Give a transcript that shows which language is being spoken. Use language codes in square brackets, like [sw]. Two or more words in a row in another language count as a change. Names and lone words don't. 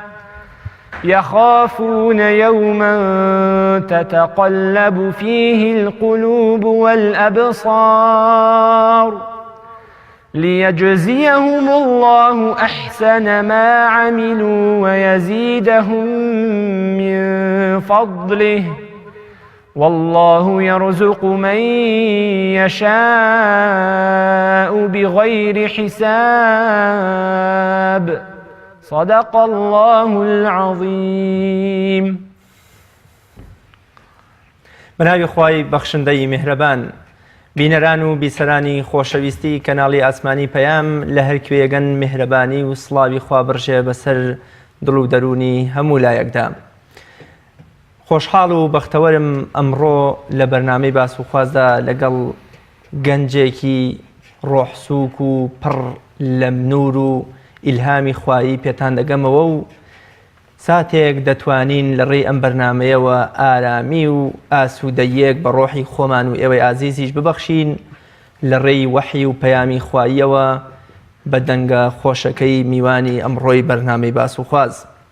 [ar] يخافون يوما تتقلب فيه القلوب والأبصار، ليجزيهم الله أحسن ما عملوا ويزيدهم من فضله، والله يرزق من يشاء بغير حساب. صدق الله العظيم. [ckb] بناوی خوای بەخشندەی میهرەبان، بینەران و بیسەرانی خۆشەویستی کەناڵی ئاسمانی پەیام لە هەر کوێگەن میهرەبانی و سڵاوی خوا بڕژێ بەسەر دڵ و دەرونی هەموو لایەکدا. خۆشحاڵ و بەختەوەرم ئەمڕۆ لە بەرنامەی باس و خوازدا لەگەڵ گەنجێکی ڕۆحسووک و پڕ لە نور و ئیلهامی خوایی پێتان دەگەمەوە و ساتێک دەتوانین لە ڕێی ئەم بەرنامەیەوە ئارامی و ئاسوودەیەک بە ڕۆحی خۆمان و ئێوەی ئازیزیش ببەخشین لە ڕێی وەحی و پەیامی خواییەوە بە دەنگە خۆشەکەی میوانی ئەمڕۆی بەرنامەی باس و خواز.